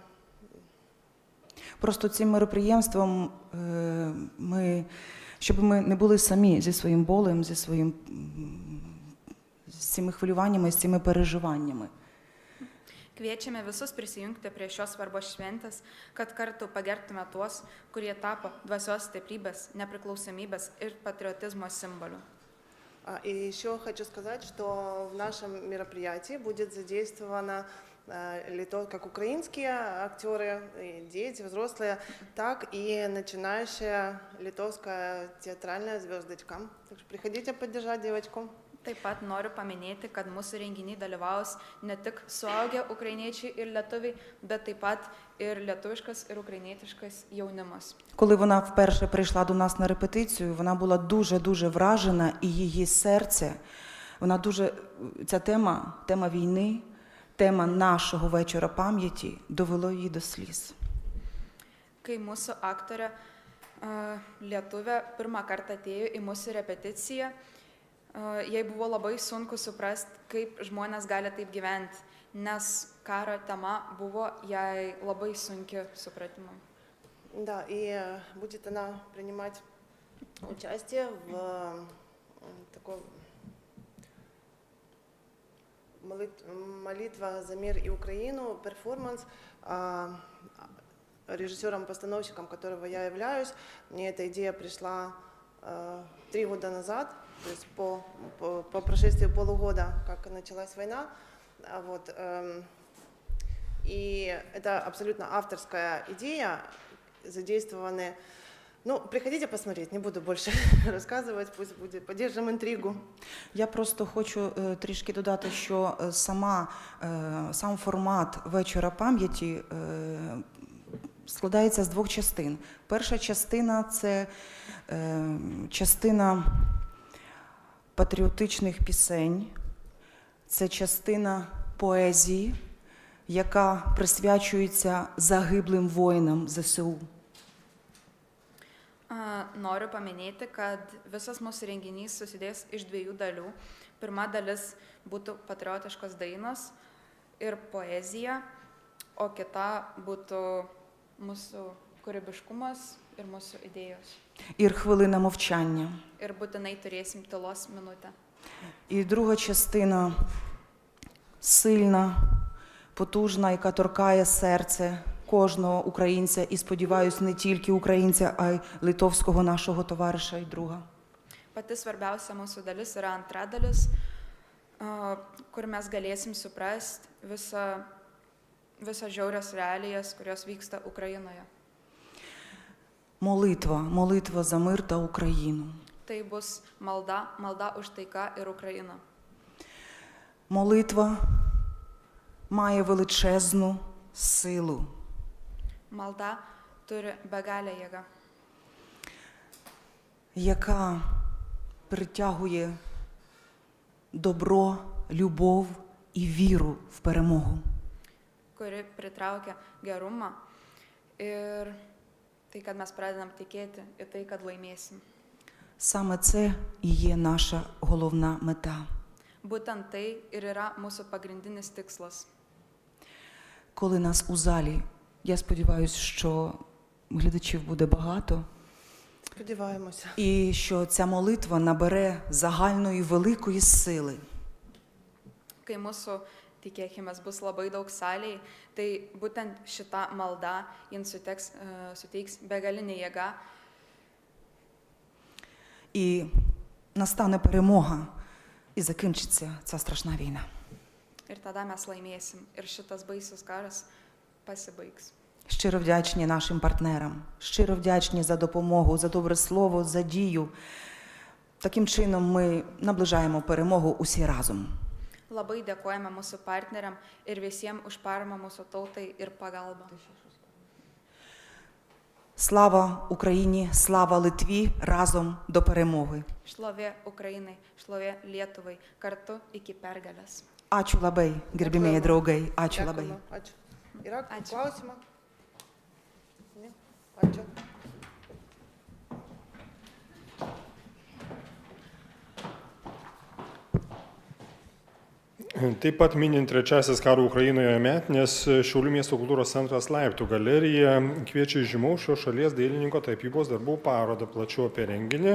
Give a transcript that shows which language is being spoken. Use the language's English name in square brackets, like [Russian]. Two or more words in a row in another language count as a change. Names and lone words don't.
[Ukrainian] Просто цим мероприємством щоб ми не були самі зі своїм болем, з цими хвилюваннями, з цими переживаннями. [Lithuanian] Kviečiame visus prisijungti prie šios svarbos šventės, kad kartu pagerbtume tuos, kurie tapo dvasios stiprybės, nepriklausomybės ir patriotizmo simboliu. [Russian] И еще хочу сказать, что в нашем мероприятии будет задействовано как украинские актеры, дети, взрослые, так и начинающая литовская театральная звездочка. Так что приходите поддержать девочку. [Lithuanian] Taip pat noriu paminėti, kad mūsų renginiai dalyvaus ne tik suaugę ukrainiečiai ir lietuviai, bet taip pat ir lietuviškas ir ukrainietiškas jaunimas. [Ukrainian] Коли вона вперше прийшла до нас на репетицію, вона була дуже-дуже вражена, і її серце, ця тема війни, тема нашого вечора пам'яті довело її до сліз. [Lithuanian] Kai mūsų aktorė lietuvė pirmą kartą atėjo į mūsų repeticiją, jai buvo labai sunku suprasti, kaip žmonės gali taip gyventi, nes karo tema buvo jai labai sunki supratimui. [Russian] Да, и будет она принимать участие в такой молитва за мир и Украину, перформанс, режиссером-постановщиком которого я являюсь. Мне эта идея пришла 3 года назад, то есть по прошествии полугода, как началась война. Вот, и это абсолютно авторская идея, задействованы. Ну, приходите посмотреть, не буду больше рассказывать, пусть будет, поддержим интригу. [Ukrainian] Я просто хочу трішки додати, що сам формат вечора пам'яті складається з двох частин. Перша частина – це частина патріотичних пісень, це частина поезії, яка присвячується загиблим воїнам ЗСУ. [Lithuanian] Noriu paminėti, kad visas mūsų renginys susidės iš dviejų dalių. Pirma dalis būtų patriotiškos dainos ir poezija, o kita būtų mūsų kūrybiškumas ir mūsų idėjos. [Ukrainian] І хвилина мовчання. [Lithuanian] Ir būtinai turėsim tylos minutę. [Ukrainian] І друга частина сильна, потужна, яка торкає серце кожного українця, і, сподіваюсь, не тільки українця, а й литовського нашого товариша і друга. [Lithuanian] Pati svarbiausia mūsų dalis yra antra dalis, kur mes galėsim suprasti visas žiaurias realijas, kurios vyksta Ukrainoje. [Ukrainian] Молитва за мир та Україну. [Lithuanian] Tai bus malda už taiką ir Ukrainą. [Ukrainian] Молитва має величезну силу. [Lithuanian] Malda turi begalę jėgą, [Ukrainian] яка притягує добро, любов і віру в перемогу. [Lithuanian] kuri pritraukia gerumą ir tai, kad mes pradedam tikėti į tai, kad laimėsim. [Ukrainian] Саме це і є наша головна мета. [Lithuanian] Būtent tai ir yra mūsų pagrindinis tikslas. [Ukrainian] Коли нас у залі, я сподіваюся, що глядачів буде багато, Сподіваємося. і що ця молитва набере загальної великої сили. [Lithuanian] Kai mūsų, tikėkime, bus labai daug salėje, tai būtent šita malda jiems suteiks begalinę jėgą [Ukrainian] І настане перемога, і закінчиться ця страшна війна. [Lithuanian] ir tada mes laimėsim ir šitas baisus karas pasibaigs. [Ukrainian] Щиро вдячні нашим партнерам, щиро вдячні за допомогу, за добре слово, за дію. Таким чином ми наближаємо перемогу усі разом. [Lithuanian] Labai dėkojame mūsų partneriam ir visiems už paramą mūsų tautai ir pagalbą. [Ukrainian] Слава Україні, слава Литві, разом до перемоги. [Lithuanian] Šlovė Ukrainai, šlovė Lietuvai, kartu iki pergalės. Ačiū labai, gerbimieji draugai, ačiū labai. Дякуємо. Ačiū. Yra Ačiū. klausimą? Ne? Ačiū. Taip pat minint trečiasis karo Ukrainoje metinės, Šiaulių miesto kultūros centras Laiptų galerija kviečia žymaus šios šalies dailininko tapybos darbų parodą plačiau apie renginį.